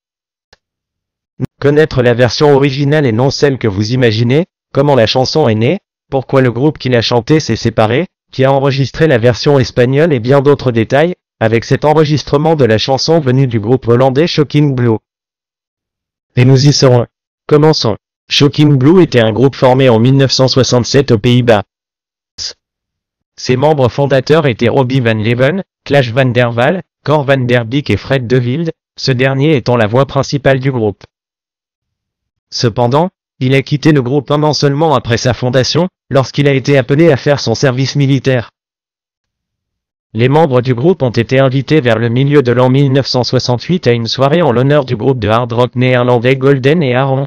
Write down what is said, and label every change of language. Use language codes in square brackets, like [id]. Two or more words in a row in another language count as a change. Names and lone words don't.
[fr] Connaître la version originale et non celle que vous imaginez, comment la chanson est née, pourquoi le groupe qui l'a chantée s'est séparé, qui a enregistré la version espagnole et bien d'autres détails, avec cet enregistrement de la chanson venue du groupe hollandais Shocking Blue. Et nous y serons. Commençons. Shocking Blue était un groupe formé en 1967 aux Pays-Bas. Ses membres fondateurs étaient Robbie Van Leven, Klaas van der Waal, Cor van der Beek et Fred De Wilde, ce dernier étant la voix principale du groupe. Cependant, il a quitté le groupe un an seulement après sa fondation, lorsqu'il a été appelé à faire son service militaire. Les membres du groupe ont été invités vers le milieu de l'an 1968 à une soirée en l'honneur du groupe de hard rock néerlandais Golden et Aaron.